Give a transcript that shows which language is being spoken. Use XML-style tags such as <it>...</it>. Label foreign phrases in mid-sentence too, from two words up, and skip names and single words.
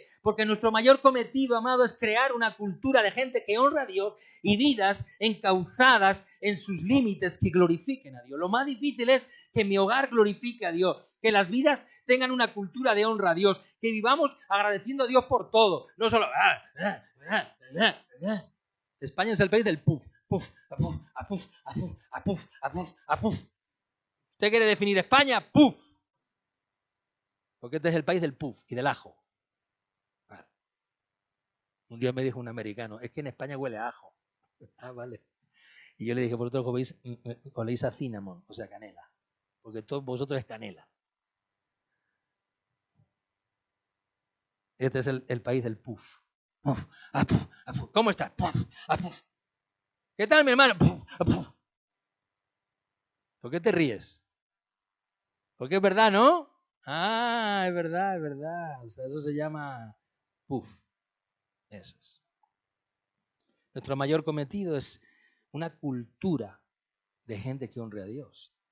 <es>Porque nuestro mayor cometido, amado, es crear una cultura de gente que honra a Dios y vidas encauzadas en sus límites que glorifiquen a Dios. Lo más difícil es que mi hogar glorifique a Dios, que las vidas tengan una cultura de honra a Dios, que vivamos agradeciendo a Dios por todo, no solo... España es el país del puf, puf, a puf, a puf, a puf, a puf, a puf, a puf. ¿Usted quiere definir España? Puf. Porque este es el país del puf y del ajo. Vale. Un día me dijo un americano, es que en España huele a ajo. Ah, vale. Y yo le dije, vosotros oléis a cinnamon, o sea, canela. Porque todos vosotros es canela. Este es el país del puf. Puf, a puf, a puf. ¿Cómo estás? Puf, a puf. ¿Qué tal, mi hermano? Puf, a puf. ¿Por qué te ríes? Porque es verdad, ¿no? Ah, es verdad, es verdad. O sea, eso se llama puff. Eso es. Nuestro mayor cometido es una cultura de gente que honre a Dios.</es>